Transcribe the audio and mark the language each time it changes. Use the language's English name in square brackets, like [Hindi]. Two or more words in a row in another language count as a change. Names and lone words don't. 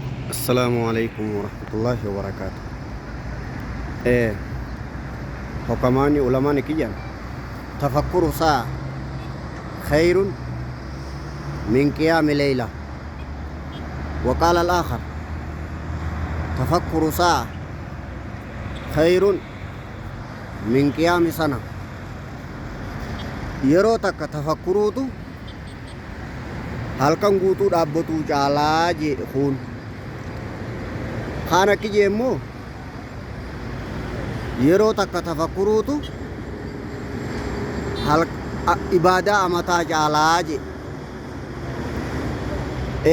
[Arabic] السلام عليكم ورحمة الله وبركاته. إيه حكماني علماء كيان تفكر ساعة خير من قيام ليلة. وقال الآخر تفكر ساعة خير من قيام سنة. [Oromo] yeroo takka tafakkuruutu halkan guutuu dhaabbatuu caalaa jedhe kun kaan akki jee immoo yeroo takka tafakkuruutu ibaadaa amataa caalaa jedhe.